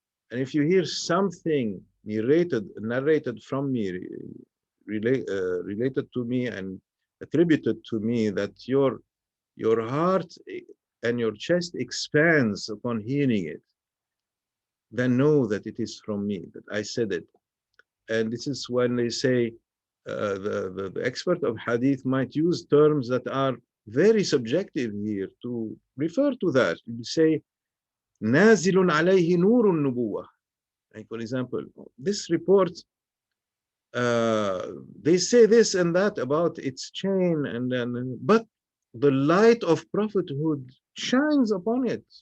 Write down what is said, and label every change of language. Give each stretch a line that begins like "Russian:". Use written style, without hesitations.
English: And if you hear something narrated from me, related to me and attributed to me, that your heart and your chest expands upon hearing it, then know that it is from me, that I said it. And this is when they say, the expert of hadith might use terms that are very subjective here to refer to that.
Arabic: You say, نازل عليه نور النبوة.
English: Like, for example, this report, they say this and that about its chain, but the light of prophethood shines upon it.